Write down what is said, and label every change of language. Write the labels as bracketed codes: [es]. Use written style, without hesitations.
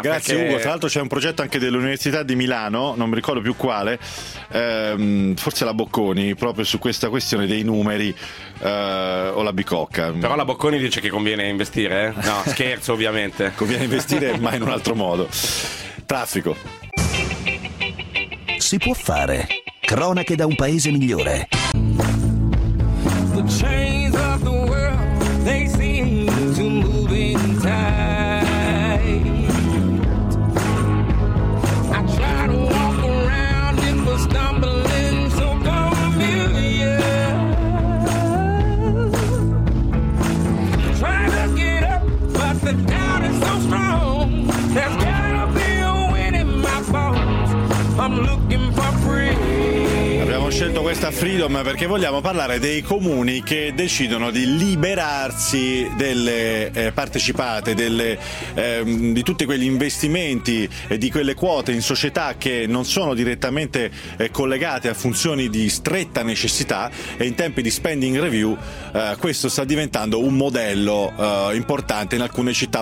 [it] Grazie perché... Ugo, tra l'altro c'è un progetto anche dell'Università di Milano, non mi ricordo più quale, forse la Bocconi, proprio su questa questione dei numeri. O la bicocca. Però la Bocconi dice che conviene investire, eh? No, scherzo ovviamente. Conviene investire, ma in un altro modo. Traffico. Si può fare. Cronache da un paese migliore. [en] The chains of the world, they seem to move in time. I try to walk around in the stumbling, so familiar. Try to get up, but the doubt is so strong. There's gotta be a wind in my bones. I'm looking for freedom. [it] Ho scelto questa Freedom perché vogliamo parlare dei comuni che decidono di liberarsi delle partecipate, di tutti quegli investimenti e di quelle quote in società che non sono direttamente collegate a funzioni di stretta necessità, e in tempi di spending review questo sta diventando un modello importante in alcune città.